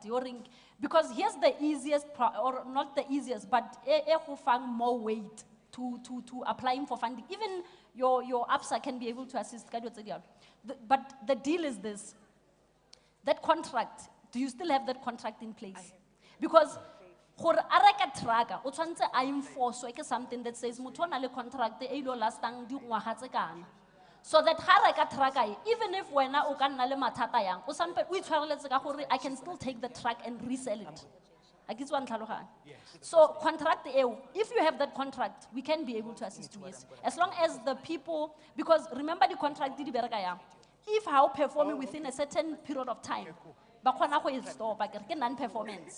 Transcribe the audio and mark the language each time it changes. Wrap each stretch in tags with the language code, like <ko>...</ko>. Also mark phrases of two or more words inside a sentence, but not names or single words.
<en>Because here's the easiest, or not the easiest, but more weight to applying for funding. Even your APSA can be able to assist. But the deal is this. That contract, do you still have that contract in place?</en> <tn>Because for araka traga, o tshwantse a enforce</tn> <en>something that says</en> <tn>motho o na le contract e ilo lastang dingwaga tse kana. So that haraka traga,</tn> <en>even if</en> <tn>wena o ka nna le mathata yang, o sampe o itshwareletse ka gore</tn> <en>I can still take the truck and resell it. So contract, if you have that contract, we can be able to assist you, yes. As long as the people, because remember the contract, if how performing within a certain period of time, non-performance.</en>